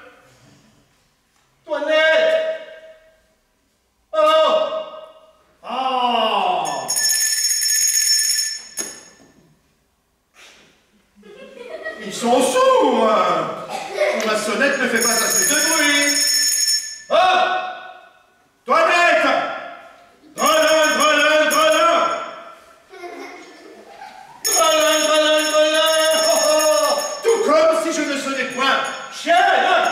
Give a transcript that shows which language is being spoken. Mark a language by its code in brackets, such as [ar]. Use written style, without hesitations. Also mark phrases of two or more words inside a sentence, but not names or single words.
[fr] Toinette! Oh! Ah! Ils sont sourds! Ma sonnette ne fait pas assez de bruit. Oh! Toinette! Grelin, grelin, grelin! Grelin, grelin, grelin! Oh, oh. Tout comme si je ne sonnais point. Chien!